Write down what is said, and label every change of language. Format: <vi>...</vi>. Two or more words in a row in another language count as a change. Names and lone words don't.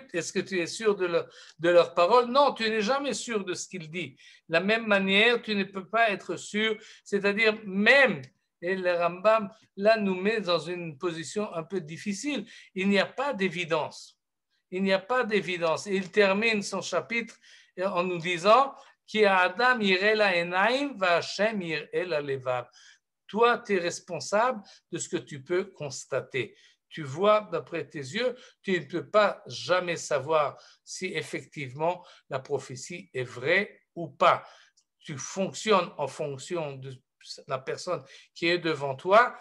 <fr>Est-ce que tu es sûr de leur parole? Non, tu n'es jamais sûr de ce qu'il dit. De la même manière, tu ne peux pas être sûr, c'est-à-dire même, et le Rambam là nous met dans une position un peu difficile. Il n'y a pas d'évidence. Il n'y a pas d'évidence. Et il termine son chapitre en nous disant</fr> <he>כי אדם יראה לעינים והשם יראה ללבב.</he> <fr>Toi, tu es responsable de ce que tu peux constater. Tu vois d'après tes yeux, tu ne peux pas jamais savoir si effectivement la prophétie est vraie ou pas. Tu fonctionnes en fonction de la personne qui est devant toi.</fr>